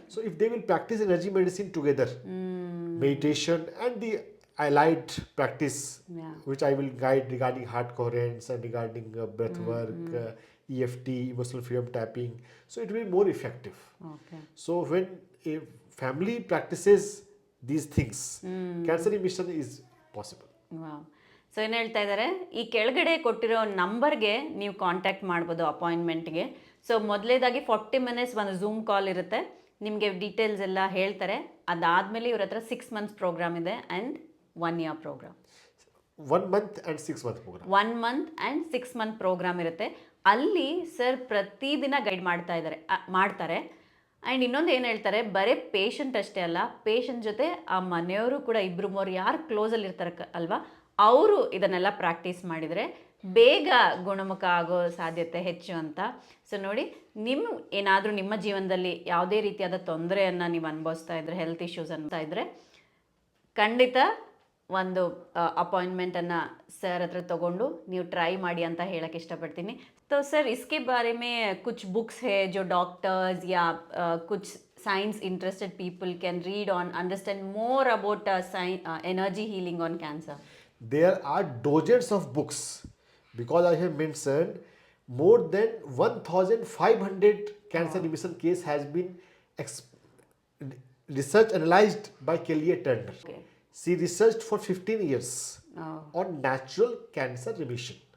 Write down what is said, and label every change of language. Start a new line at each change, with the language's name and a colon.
English: So if they will practice energy medicine together, meditation and the allied practice, which I will guide regarding heart coherence and regarding breath work, EFT, emotional freedom tapping, so it will be more effective. Okay. So when a family practices these things, cancer remission is possible. Wow.
Kannada: So ಏನು ಹೇಳ್ತಾ ಇದ್ದಾರೆ, ಈ ಕೆಳಗಡೆ ಕೊಟ್ಟಿರೋ ನಂಬರ್ಗೆ ನೀವು contact ಮಾಡ್ಬೋದು ಅಪಾಯಿಂಟ್ಮೆಂಟ್ಗೆ. So ಮೊದಲೇದಾಗಿ 40 minutes ಒಂದು ಝೂಮ್ ಕಾಲ್ ಇರುತ್ತೆ, ನಿಮಗೆ ಡೀಟೇಲ್ಸ್ ಎಲ್ಲ ಹೇಳ್ತಾರೆ. ಅದಾದಮೇಲೆ ಇವ್ರ ಹತ್ರ 6 months ಪ್ರೋಗ್ರಾಮ್ ಇದೆ and 1 year program.
English: 1 month and 6 month program. 1 month and 6 month
Kannada: program ಇರುತ್ತೆ. ಅಲ್ಲಿ ಸರ್ ಪ್ರತಿದಿನ ಗೈಡ್ ಮಾಡ್ತಾರೆ. ಆ್ಯಂಡ್ ಇನ್ನೊಂದು ಏನು ಹೇಳ್ತಾರೆ, ಬರೀ ಪೇಷಂಟ್ ಅಷ್ಟೇ ಅಲ್ಲ, ಪೇಷಂಟ್ ಜೊತೆ ಆ ಮನೆಯವರು ಕೂಡ 2-3 ಯಾರು ಕ್ಲೋಸಲ್ಲಿ ಇರ್ತಾರೆ ಅಲ್ವಾ, ಅವರು ಇದನ್ನೆಲ್ಲ ಪ್ರಾಕ್ಟೀಸ್ ಮಾಡಿದರೆ ಬೇಗ ಗುಣಮುಖ ಆಗೋ ಸಾಧ್ಯತೆ ಹೆಚ್ಚು ಅಂತ. ಸೊ ನೋಡಿ, ಏನಾದರೂ ನಿಮ್ಮ ಜೀವನದಲ್ಲಿ ಯಾವುದೇ ರೀತಿಯಾದ ತೊಂದರೆಯನ್ನು ನೀವು ಅನುಭವಿಸ್ತಾ ಇದ್ದರೆ, ಹೆಲ್ತ್ ಇಶ್ಯೂಸ್ ಅನ್ತಾ ಇದ್ದರೆ, ಖಂಡಿತ ಒಂದು ಅಪಾಯಿಂಟ್ಮೆಂಟನ್ನು ಸರ್ ಹತ್ರ ತೊಗೊಂಡು ನೀವು ಟ್ರೈ ಮಾಡಿ ಅಂತ ಹೇಳಕ್ಕೆ ಇಷ್ಟಪಡ್ತೀನಿ.
Hindi: तो सर, इसके बारे में कुछ बुक्स है जो डॉक्टर्स या कुछ
English: Science interested people can read on understand more about energy healing on cancer? There are dozens of books, because I have mentioned more than 1,500 cancer remission case has been research analyzed by Kelly Turner. Okay. She researched for 15 years on natural cancer remission.